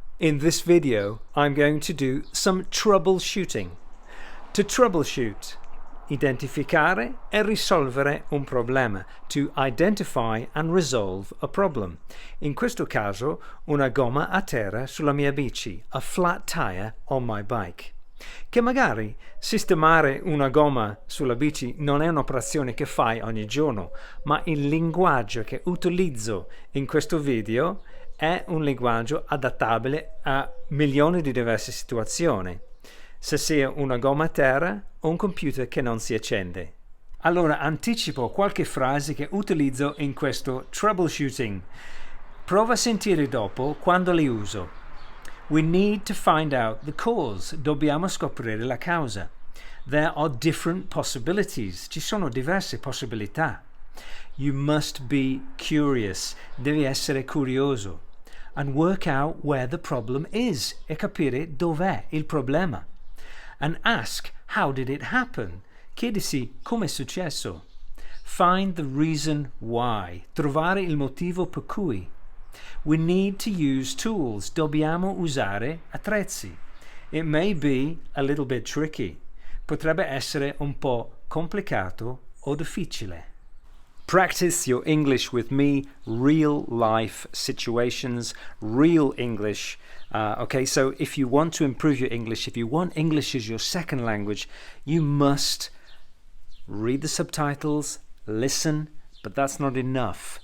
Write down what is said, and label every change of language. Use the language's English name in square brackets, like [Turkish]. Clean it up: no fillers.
[English] In this video, I'm going to do some troubleshooting. To troubleshoot, [Italian] identificare e risolvere un problema. [English] To identify and resolve a problem. [Italian] In questo caso, una gomma a terra sulla mia bici, [English] a flat tire on my bike. [Italian] Che magari sistemare una gomma sulla bici non è un'operazione che fai ogni giorno, ma il linguaggio che utilizzo in questo video è un linguaggio adattabile a milioni di diverse situazioni, se sia una gomma a terra o un computer che non si accende. Allora anticipo qualche frase che utilizzo in questo troubleshooting. Prova a sentire dopo quando le uso. [English] We need to find out the cause. [Italian] Dobbiamo scoprire la causa. [English] There are different possibilities. [Italian] Ci sono diverse possibilità. [English] You must be curious. [Italian] Devi essere curioso. [English] And work out where the problem is. [Italian] E capire dov'è il problema. [English] And ask, how did it happen? [Italian] Chiedisi come è successo. [English] Find the reason why. [Italian] Trovare il motivo per cui. [English] We need to use tools. [Italian] Dobbiamo usare attrezzi. [English] It may be a little bit tricky. [Italian] Potrebbe essere un po' complicato o difficile. [English] Practice your English with me, real life situations, real English. Okay, so if you want to improve your English, if you want English as your second language, you must read the subtitles, listen, but that's not enough.